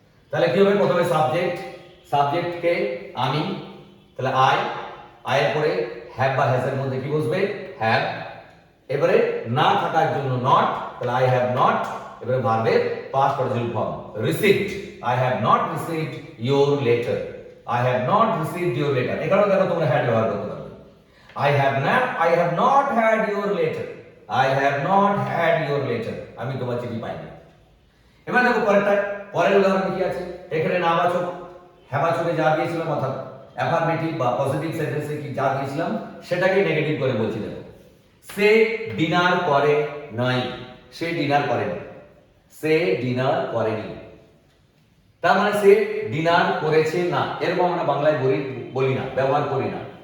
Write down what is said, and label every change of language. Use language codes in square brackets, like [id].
[bn] তাহলে কি হবে, প্রথমে সাবজেক্ট, সাবজেক্টকে আমি, তাহলে আই এর পরে হ্যাভ বা হ্যাজ এর মধ্যে কি বসবে হ্যাভ, এবারে না থাকার জন্য নট, তাহলে আই হ্যাভ নট, এবারে ভার্বের past participle form received, [en] I have not received your letter, [bn] I have not received your letter. এখানেও দেখো তোমরা হ্যাড ব্যবহার করতে পারবে, [en] I have not had your letter, I have not had your letter, [bn] আমি তোমার চিঠি পাইনি। এবার দেখো পরেরটা, পরের উদাহরণ কি আছে, এখানে নাবাচক হ্যাবাচকে যা দিয়েছিলাম অর্থাৎ অ্যাফার্মেটিভ বা পজিটিভ সেন্টেন্সে কি যা দিয়েছিলাম সেটাকে নেগেটিভ করে বলছি। দেখো সে ডিনার করে নাই, সে ডিনার করেনি, সে ডিনার করেনি। তার মানে সে ডিনার করেছে না, এরকম আমরা বাংলায় বলি না, ব্যবহার করি না।